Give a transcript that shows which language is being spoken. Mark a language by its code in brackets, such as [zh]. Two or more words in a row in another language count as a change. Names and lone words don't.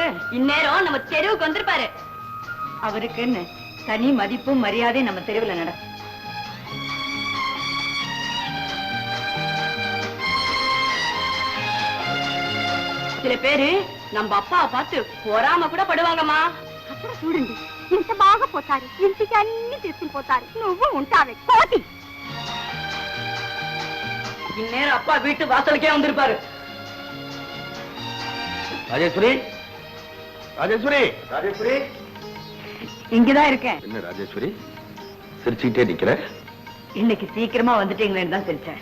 [ta] இந்நேரம் நம்ம தெருவுக்கு வந்திருப்பாரு. அவருக்குன்னு தனி மதிப்பும் மரியாதையும் நம்ம தெருவில் நடக்கும். சில பேரு நம்ம அப்பாவை பார்த்து பொறாம கூட పడువాங்கమ్మా. [te] అక్కడ చూడండి, ఇంత బాగా పోతారు, ఇంటికి అన్ని తీసుకుని పోతారు, నువ్వు ఉంటావే కోతి. [ta] இந்நேரம் அப்பா வீட்டு வாசலுக்கே வந்திருப்பாரு. ராஜேஸ்வரி, ராஜேஸ்வரி, ராஜேஸ்வரி, இங்கதான் இருக்கேன். என்ன ராஜேஸ்வரி சிரிச்சுக்கிட்டே நிக்கிற? இன்னைக்கு சீக்கிரமா வந்துட்டீங்களேன்னு தான் சிரிச்சேன்.